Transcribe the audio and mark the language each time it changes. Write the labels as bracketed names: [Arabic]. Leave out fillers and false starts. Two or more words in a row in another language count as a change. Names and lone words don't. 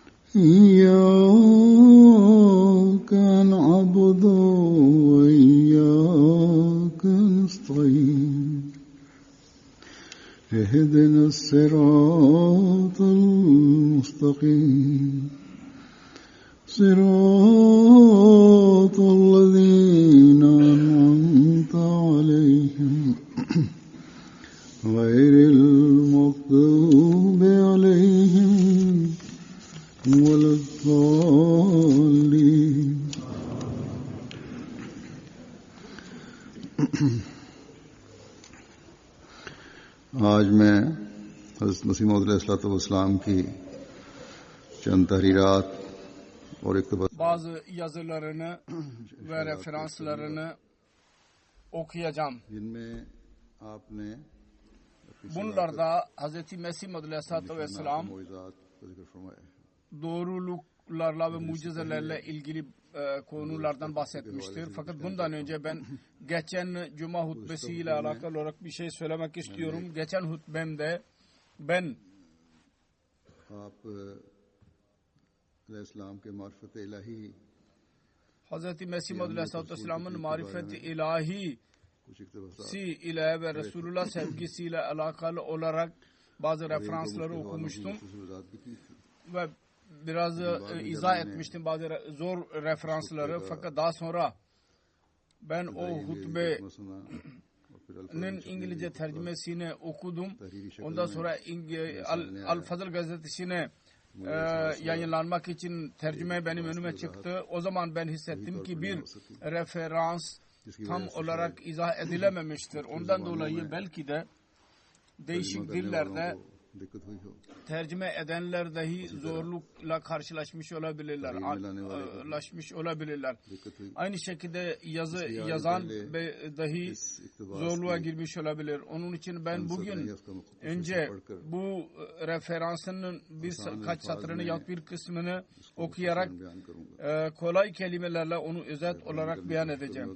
[Arabic] إياك نعبد وإياك نستعين اهدنا الصراط المستقيم صراط الذين أنعمت عليهم غير المغضوب عليهم ولا الضالين [Urdu] آج میں حضرت مسیح موعود علیہ السلام کی چند تحریرات اور اقتباس [Turkish] bazı yazılarını ve referanslarını okuyacağım. [Urdu] جن میں آپ نے [Turkish] Bunlarda Hz. Mesih Maud [Arabic] عليه الصلاة والسلام [Urdu] معجزات کا ذکر فرمایا ہے. [Turkish] doğruluklarla ve mucizelerle ilgili konulardan bahsetmiştir. Fakat bundan önce ben geçen Cuma hutbesiyle alakalı olarak bir şey söylemek istiyorum. Geçen hutbemde ben [Urdu] آپ علیہ السلام کے معرفت الٰہی [Turkish] Hz. Mesih Maud [Arabic] عليه الصلاة والسلام'ın [Turkish] marifeti ilahi [Urdu] کچھ اقتباسات [Turkish] si ile ve Resulullah sevgisiyle alakalı olarak bazı referansları okumuştum [Urdu] وضاحت بھی کی تھی. [Turkish] ve biraz izah etmiştim bazı zor referansları. Fakat daha sonra ben o hutbenin [Urdu] سنا اور پھر [Turkish] İngilizce tercümesini okudum. Ondan sonra Al-Fazıl gazetesine yayınlanmak için tercüme benim önüme çıktı. O zaman ben hissettim ki bir referans tam olarak izah edilememiştir. Ondan dolayı belki de değişik dillerde [Urdu] دقت ہوئی ہو. [Turkish] tercüme edenler dahi zorlukla karşılaşmış olabilirler. [Urdu] دقت ہوئی. [Turkish] Aynı şekilde yazan dahi zorluğa girmiş olabilir. Onun için ben bugün önce bu referansının birkaç satırını yahut bir kısmını okuyarak kolay kelimelerle onu özet olarak beyan edeceğim.